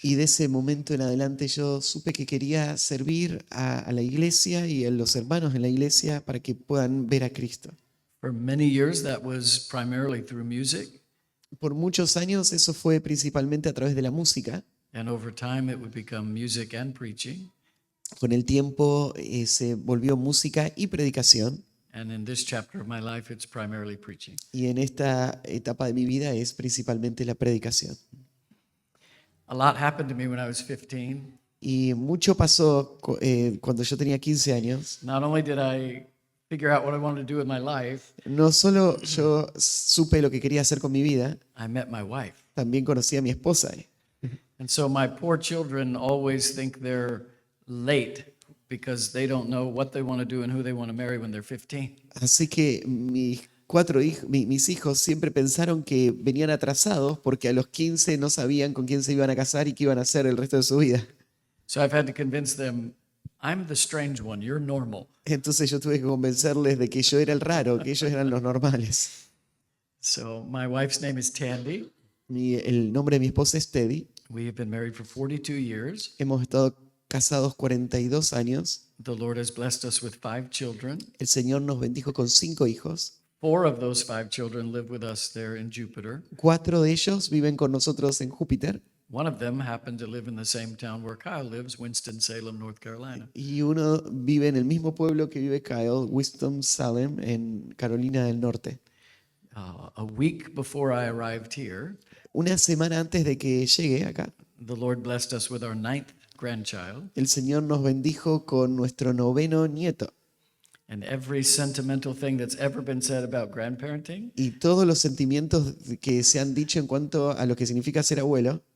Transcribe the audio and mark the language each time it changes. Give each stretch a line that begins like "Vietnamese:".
Spanish: Y de ese momento en adelante yo supe que quería servir a la iglesia y a los hermanos en la iglesia para que puedan ver a Cristo.
English: For many years, that was primarily through music.
Spanish: Por muchos años eso fue principalmente a través de la música.
English: And over time, it would become music and preaching.
Spanish: Con el tiempo se volvió música y predicación.
English: And in this chapter of my life, it's primarily preaching.
Spanish: Y en esta etapa de mi vida es principalmente la predicación.
English: A lot happened to me when I was 15.
Spanish: Y mucho pasó cuando yo tenía 15 años.
English: Not only did I figure out what I wanted to do with my life,
Spanish: No solo yo supe lo que quería hacer con mi vida,
English: I met my wife.
Spanish: también conocí a mi esposa.
English: And so my poor children always think they're late because they don't know what they want to do and who they want to marry when they're 15.
Spanish: Así que mis hijos siempre pensaron que venían atrasados porque a los 15 no sabían con quién se iban a casar y qué iban a hacer el resto de su vida.
English: So I've had to convince them, I'm the strange one, you're normal.
Spanish: Entonces yo tuve que convencerles de que yo era el raro, que ellos eran los normales.
English: So my wife's name is Tandy.
Spanish: El nombre de mi esposa es Teddy.
English: We have been married for 42 years.
Spanish: Hemos estado casados 42 años.
English: The Lord has blessed us with 5 children.
Spanish: El Señor nos bendijo con 5 hijos.
English: 4 of those 5 children live with us there in Jupiter.
Spanish: 4 de ellos viven con nosotros en Júpiter.
English: One of them happened to live in the same town where Kyle lives, Winston-Salem, North Carolina.
Spanish: Y uno vive en el mismo pueblo que vive Kyle, Winston-Salem, en Carolina del Norte.
English: A week before I arrived here,
Spanish: Una semana antes de que llegue acá,
English: the Lord blessed us with our 9th grandchild.
Spanish: el Señor nos bendijo con nuestro 9º nieto.
English: And every sentimental thing that's ever been said about grandparenting
Spanish: Y todos los sentimientos que se han dicho en cuanto a lo que significa ser abuelo